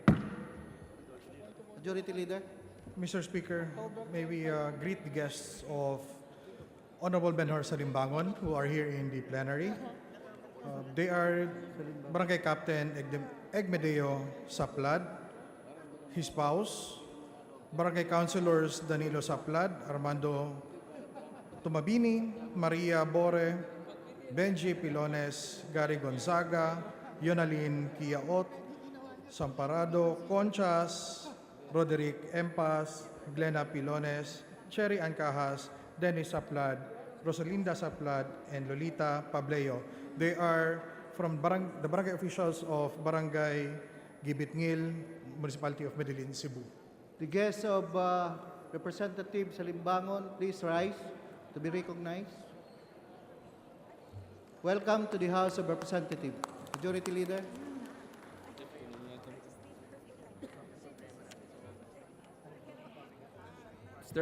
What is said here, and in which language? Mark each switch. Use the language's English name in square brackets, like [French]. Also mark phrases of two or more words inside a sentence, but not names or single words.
[English] Majority Leader. Mr. Speaker, may we greet the guests of Honorable Benhur Salimbangon, who are here in the plenary. They are Barangay Captain Egmedeo Saplad, his spouse, Barangay Councilors Danilo Saplad, Armando Tumabini, Maria Bore, Benji Pilones, Gary Gonzaga, Yonalyn Kiaot, Samparado, Conchas, Roderick Empas, Glenna Pilones, Cherry Ancajas, Dennis Saplad, Rosalinda Saplad, and Lolita Pableo. They are from the barangay officials of Barangay Gibitngil, Municipality of Medellin, Cebu. The guests of Representative Salimbangon, please rise to be recognized. Welcome to the House of Representatives. Majority Leader. Mr.